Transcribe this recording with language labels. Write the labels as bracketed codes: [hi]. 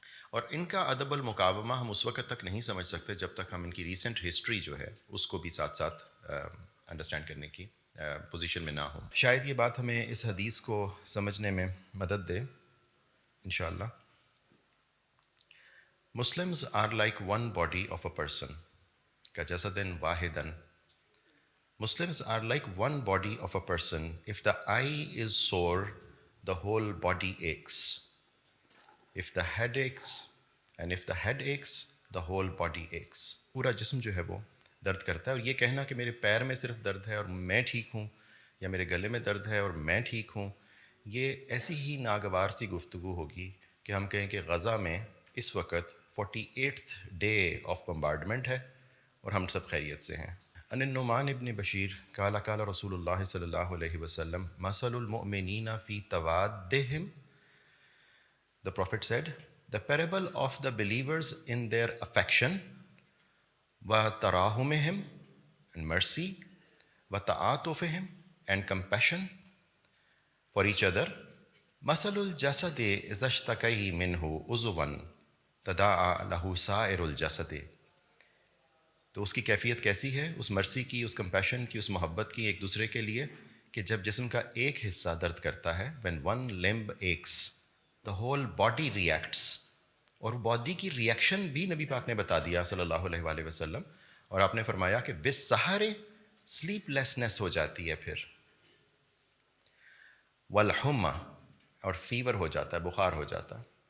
[ur] اور ان کا ادب المقاومہ ہم اس وقت تک نہیں سمجھ سکتے جب تک ہم ان کی ریسنٹ ہسٹری جو ہے اس کو بھی ساتھ ساتھ انڈرسٹینڈ کرنے کی پوزیشن میں نہ ہوں. شاید یہ بات ہمیں اس حدیث کو سمجھنے میں مدد دے انشاءاللہ. [en] Muslims are like one body of a person كجسد واحدا. Muslims are like one body of a person. If the eye is sore, the whole body aches. If the head aches, and if the head aches, the whole body aches. [ur] پورا جسم جو ہے وہ درد کرتا ہے, اور یہ کہنا کہ میرے پیر میں صرف درد ہے اور میں ٹھیک ہوں, یا میرے گلے میں درد ہے اور میں ٹھیک ہوں, یہ ایسی ہی ناگوار سی گفتگو ہوگی کہ ہم کہیں کہ غزہ میں اس وقت 48th ڈے آف بمبارڈمنٹ ہے اور ہم سب خیریت سے ہیں. [ar] ان النعمان ابن بشیر قال قال رسول اللہ صلی اللہ علیہ وسلم مثل المؤمنین فی توادہم. [en] The Prophet said, the parable of the believers in their affection, وَتَرَاهُمِهِمْ, and mercy, وَتَعَاطُفِهِمْ, and compassion for each other, مَثَلُ الْجَسَدِ إِذَا اشْتَكَى مِنْهُ عُضْوًا تَدَاعَى لَهُ سَائِرُ الْجَسَدِ. [ur] تو اس کی کیفیت کیسی ہے, اس مرسی کی, اس کمپیشن کی, اس محبت کی ایک دوسرے کے لیے, کہ جب جسم کا ایک حصہ درد کرتا ہے, when one limb aches, the whole body reacts. اور باڈی کی ریئیکشن بھی نبی پاک نے بتا دیا صلی اللہ علیہ وآلہ وسلم, اور آپ نے فرمایا کہ بالسحر سلیپ لیسنس ہو جاتی ہے, پھر والحمى, اور فیور ہو جاتا ہے, بخار ہو جاتا ہے.